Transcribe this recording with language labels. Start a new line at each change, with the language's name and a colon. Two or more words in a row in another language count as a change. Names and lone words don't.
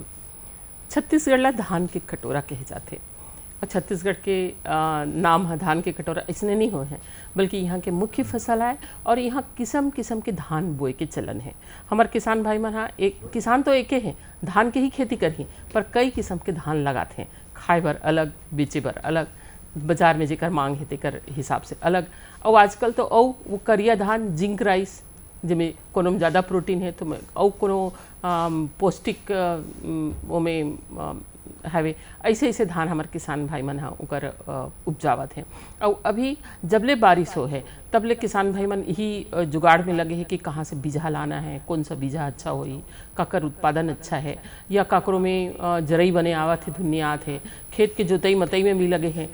Chhattisgarhi: छत्तीसगढ़ धान के कटोरा कहे जाते और छत्तीसगढ़ के नाम है धान के कटोरा इसने नहीं हो हैं, बल्कि यहाँ के मुख्य फसल है और यहाँ किस्म किस्म के धान बोए के चलन है। हमारे किसान भाई मन हाँ एक किसान तो एक हैं, धान के ही खेती करही पर कई किस्म के धान लगाते हैं, खाए बर अलग बेचे बर अलग, बाजार में जेकर मांग है तेकर हिसाब से अलग। और आजकल तो वो करिया धान जिंक राइस जिसमें कोनो में ज़्यादा प्रोटीन है तो और कोनो पौष्टिक ओमें हवे ऐसे ऐसे धान हमारे किसान भाई मन हाँ उकर उपजावत हैं। और अभी जबले बारिश हो है तबले किसान भाई मन यही जुगाड़ में लगे हैं कि कहाँ से बीजा लाना है, कौन सा बीजा अच्छा होई, काकर उत्पादन अच्छा है, या काकरों में जरई बने आवत है धुनियात है, खेत के जोतई मतई में भी लगे हैं।